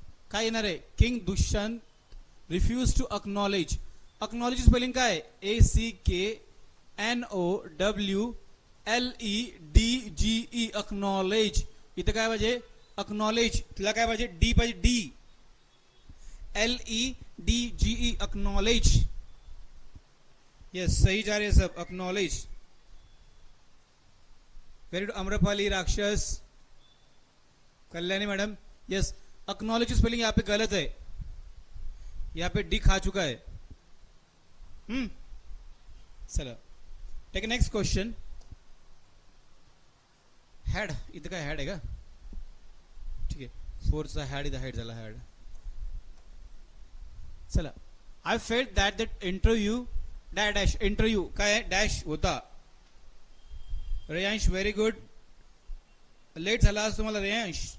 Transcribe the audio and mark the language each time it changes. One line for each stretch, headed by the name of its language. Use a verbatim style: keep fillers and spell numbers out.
Marathi: काय येणार आहे
English: king Dushyant refuse to acknowledge
Marathi: acknowledge spelling काय A C K N O W L E D G E acknowledge इथं काय पाहिजे अक्नॉलेज तिला काय पाहिजे डी पाहिजे D L E D G E acknowledge
Hindi: yes सही जा रहे सब अक्नॉलेज
English: very good
Hindi: अम्रपाली राक्षस Kalyani madam yes acknowledge spelling यहाँ पे गलत है यहाँ पे डी खा चुका है.
Marathi: हम्म चला टेक नेक्स्ट क्वेश्चन. हॅड इथं काय हॅड आहे का? ठीक आहे, फोरचा हॅड इथं हॅड झाला हॅड. चला
English: I felt that that interview
Marathi: डॅ डॅश इंटरव्ह्यू काय डॅश होता. रेयांश व्हेरी गुड, लेट झाला आज तुम्हाला रेयांश.